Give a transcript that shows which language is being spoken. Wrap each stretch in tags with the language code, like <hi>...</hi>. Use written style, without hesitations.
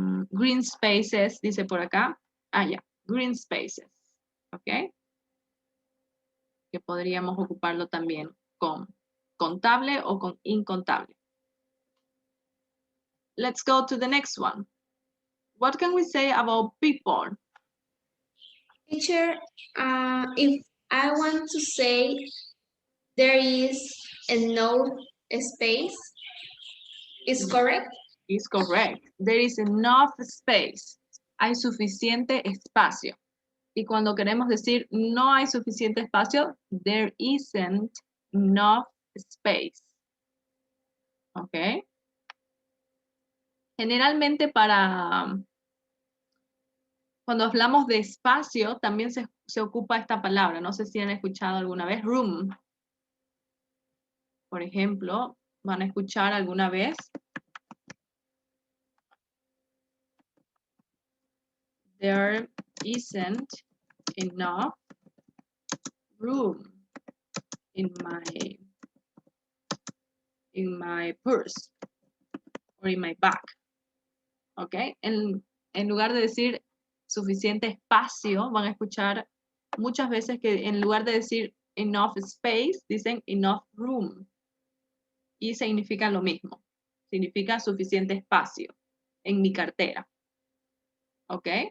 <es>Green spaces, dice por acá. Ya,</es> <en>green spaces.</en> <es>¿Ok? Que podríamos ocuparlo también con contable o con incontable.</es> <en>Let's go to the next one. What can we say about people? Teacher, if I want to say there is enough space, is correct? Is correct. There is enough space.</en> <es>Hay suficiente espacio. Y cuando queremos decir no hay suficiente espacio,</es> <en>there isn't enough space.</en> <es>¿Ok? Generalmente cuando hablamos de espacio, también se ocupa esta palabra. No sé si han escuchado alguna vez, room. Por ejemplo, van a escuchar alguna vez.</es> <en>There isn't enough room in my purse or in my bag. ¿Ok?</en> <es>En lugar de decir suficiente espacio, van a escuchar muchas veces que en lugar de decir</es> <en>enough space,</en> <es>dicen</es> <en>enough room.</en> <es>Y significa lo mismo. Significa suficiente espacio en mi cartera. ¿Ok?</es>